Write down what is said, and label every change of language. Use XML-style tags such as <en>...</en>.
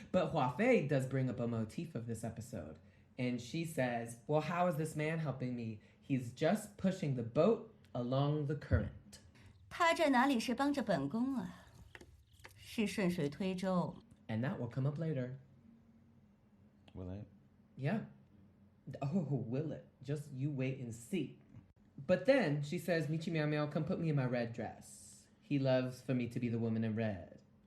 <en>But Hua Fei does bring up a motif of this episode. And she says, well, how is this man helping me? He's just pushing the boat along the current.</en> <zh>他这哪里是帮着本宫啊，是顺水推舟。</zh> <en>And that will come up later. Will it? Yeah. Oh, will it? Just you wait and see. But then she says, Michi Miao Miao, come put me in my red dress. He loves for me to be the woman in red.</en>